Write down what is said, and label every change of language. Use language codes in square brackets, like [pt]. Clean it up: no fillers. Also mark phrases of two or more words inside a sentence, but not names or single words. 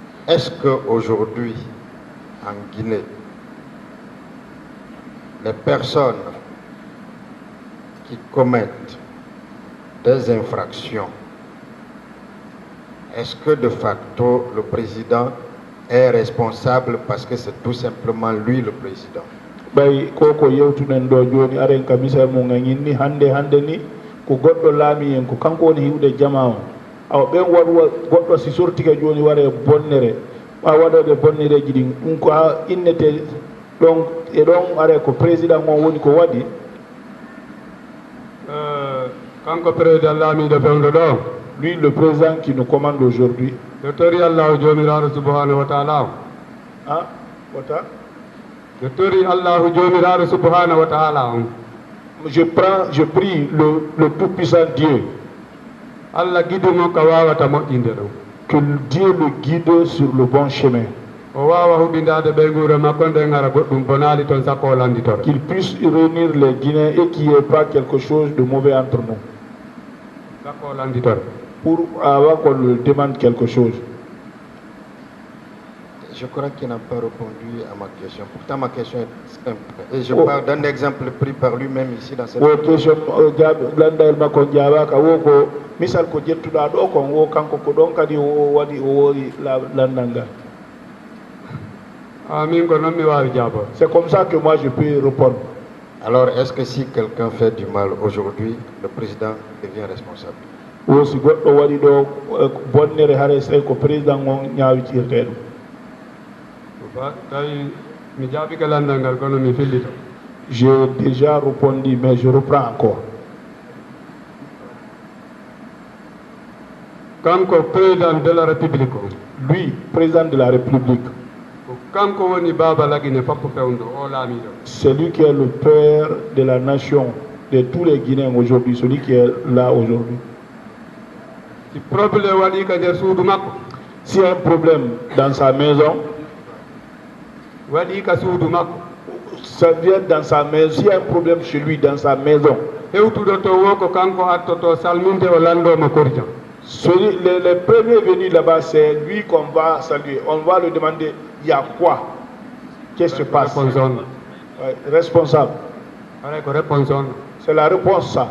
[fr] est-ce qu'aujourd'hui, en Guinée, les personnes qui commettent des infractions, est-ce que de facto le président est responsable parce que c'est tout simplement lui le président? [ff] Bay koko yewtunen do joni aren ka misal mo ngani hande ni ko goddo laami en ko kanko woni hiwde jama o aw ben wadwa goddo si sortike joni ware bonnere ma wadode bonnereji din dum ko innete donc e don are ko président on woni ko wadi kanko président laami do bewdo do [fr] lui le président qui nous commande aujourd'hui [ff] docteur Allah jomiraɗo [ar] سبحانه وتعالى [ff] ah wata docteur Allah jomiraɗo [ar] سبحانه وتعالى [fr] je prie le tout puissant Dieu [ff] Allah guidimo ka wawata moƴƴinde ɗum [fr] que Dieu le guide sur le bon chemin [ff] o wawa huɓindade ɓe guure makko nde gara goɗɗum bonali toon sakko o landitore [fr] qu'il puisse réunir les Guinéens et qu'il n'y ait pas quelque chose de mauvais entre nous [ff] sakko o landitore [fr] pour avoir qu'on lui demande quelque chose. Je crois qu'il n'a pas répondu à ma question. Pourtant, ma question est simple. Et je parle d'un exemple pris par lui-même ici dans cette question. [ff] Misal ko jettuɗa ɗo kon wo kanko ko ɗon kadi o waɗi o wori landanga. Amin ko non mi wawi jabo. [fr] C'est comme ça que moi je peux répondre. Alors, est-ce que si quelqu'un fait du mal aujourd'hui, le président devient responsable? [ff] O si goɗɗo waɗi ɗo bonnere hare tawi ko président on ñawitirte ɗum. tawi mi jaabi ka landal ngal kono mi fillito. [fr] J'ai déjà répondu mais je reprends encore. Kanko président de la République. Lui, président de la République. [ff] Kanko woni baba lagine fappo fewndo o laamiɗo. [fr] C'est lui qui est le père de la nation, de tous les Guinéens aujourd'hui, celui qui est là aujourd'hui. [ff] Si problème waɗi ka nder suudu makko. [fr] S'il y a un problème dans sa maison, [ff] waɗi ka suudu makko. [fr] Ça vient dans sa maison. S'il y a un problème chez lui dans sa maison, [ff] hewtuɗo to wo ko kanko attoto salminde o landomo korja. [fr] Les premiers venus là-bas, c'est lui qu'on va saluer. On va lui demander, il y a quoi? Qu'est-ce qui se passe? Responsable. C'est la réponse, ça.